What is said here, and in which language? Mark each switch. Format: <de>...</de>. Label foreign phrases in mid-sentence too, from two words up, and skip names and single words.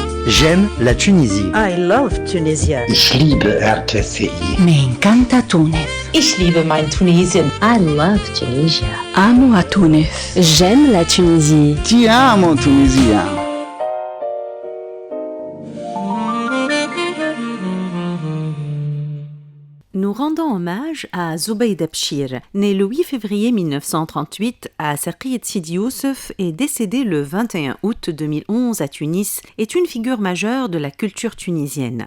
<fr>J'aime la Tunisie.</fr> <en>I love Tunisia.</en> <de>Ich liebe RTCI.</de> <es>Me encanta Túnez.</es> <de>Ich liebe mein Tunesien.</de> <en>I love Tunisia.</en> <es>Amo a Túnez.</es> <fr>J'aime la Tunisie.</fr> <it>Ti amo Tunisia.</it> <fr>Nous rendons hommage à Zubaida Bchir, née le 8 février 1938 à Saqiyet Sidi Youssef et décédée le 21 août 2011 à Tunis, est une figure majeure de la culture tunisienne.</fr>